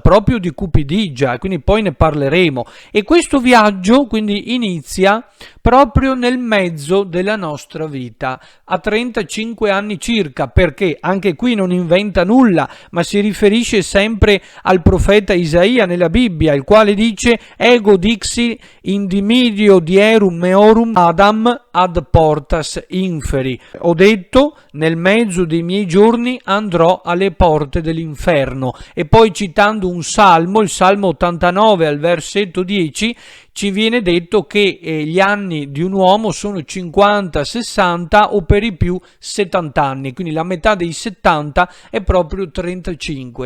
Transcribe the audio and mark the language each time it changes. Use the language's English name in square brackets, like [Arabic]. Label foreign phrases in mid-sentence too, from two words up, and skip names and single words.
[Italian] Proprio di cupidigia, e quindi poi ne parleremo. E questo viaggio quindi inizia proprio nel mezzo della nostra vita, a 35 anni circa, perché anche qui non inventa nulla, ma si riferisce sempre al profeta Isaia nella Bibbia, il quale dice: [Latin] ego dixi in dimidio dierum meorum Adam ad portas inferi. [Italian] Ho detto, nel mezzo dei miei giorni andrò alle porte dell'inferno. E poi, citando un salmo, il Salmo 89 al versetto 10, ci viene detto che gli anni di un uomo sono 50, 60 o per i più 70 anni, quindi la metà dei 70 è proprio 35.